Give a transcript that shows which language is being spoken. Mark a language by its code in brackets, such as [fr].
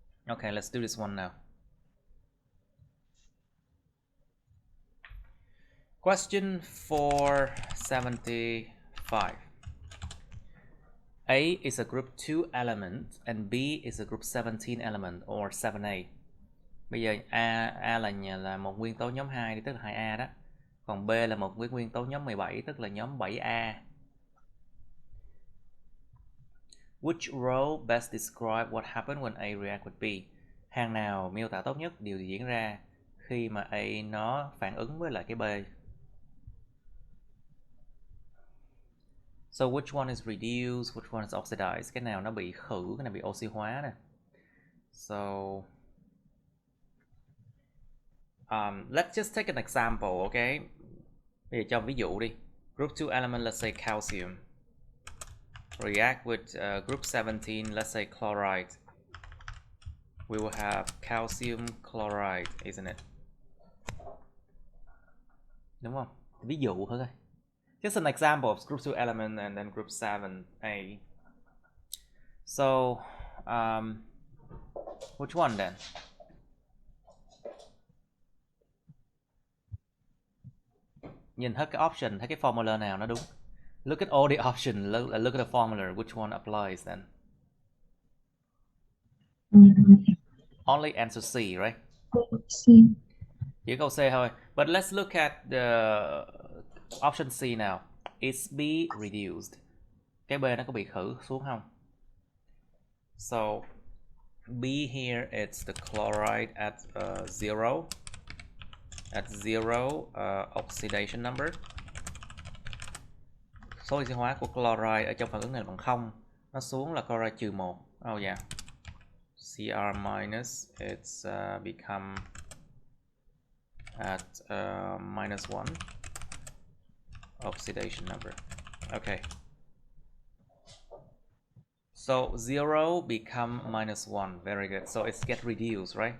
[en] Okay, let's do this one now. Question 475. A is a group 2 element and B is a group 17 element or 7A. [vi] Bây giờ A là một nguyên tố nhóm 2 tức là 2A đó. Còn B là một nguyên tố nhóm 17 tức là nhóm 7A. [en] Which row best describe what happened when A react with B? [vi] Hàng nào miêu tả tốt nhất điều gì diễn ra khi mà A nó phản ứng với lại cái B? [en] So which one is reduced, which one is oxidized? [vi] Cái nào nó bị khử, cái nào bị oxy hóa nè. [en] So let's just take an example, okay? [vi] Bây giờ cho ví dụ đi. [en] Group 2 element, let's say calcium. React with group 17, let's say chloride. We will have calcium chloride, isn't it? [vi] Đúng không? Ví dụ thôi. [en] Just an example of group 2 element and then group 7A. So, which one then? [vi] Nhìn hết cái option, thấy cái formula nào nó đúng. [en] Look at all the options, look at the formula, which one applies then? Only answer C, right? C. [vi] Chỉ câu C thôi. [en] But let's look at the option C now. Is B reduced? [vi] Cái B nó có bị khử xuống không? [en] So B here, it's the chloride at zero. At zero oxidation number. [vi] Số oxy hóa của chloride ở trong phản ứng này bằng 0. Nó xuống là chloride trừ 1. [en] Oh yeah. Cr minus, it's become at -1 oxidation number. Okay. So 0 become -1. Very good. So it's get reduced, right?